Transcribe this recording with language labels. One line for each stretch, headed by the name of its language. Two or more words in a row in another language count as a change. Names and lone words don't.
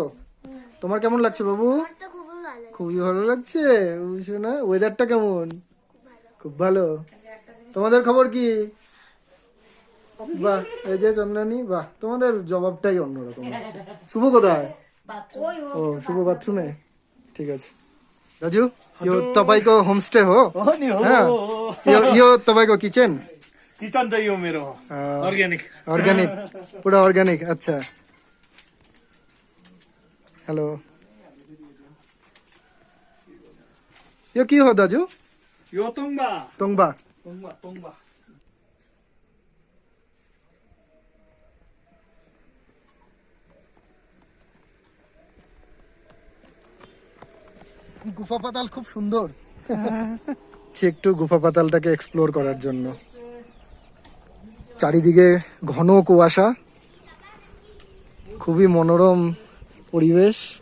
Bangla: তোমার কেমন লাগছে বাবু? খুবই ভালো লাগছে। শোনা, ওয়েদারটা কেমন? খুব ভালো। তোমাদের খবর কি? বাহ, এই যে চন্দ্রানী, বাহ, তোমাদের জবাবটাই অন্যরকম। শুভ কোথায়? ও, শুভ বাথরুমে। ঠিক আছে
Nepali: राजू, यो तपाईको होमस्टे हो? हाँ, यो तपाईको किचन? किचन चाहिँ यो मेरो अर्ग्यानिक। अर्ग्यानिक, पुरा अर्ग्यानिक। अच्छा, हेलो। यो के हो दाजु? यो तोङ्बा। तोङ्बा। तोङ्बा तोङ्बा।
Bangla: গুফা পাতাল খুব সুন্দর। একটু গুফা পাতালটাকে এক্সপ্লোর করার জন্য। চারিদিকে ঘন কুয়াশা, খুবই মনোরম পরিবেশ।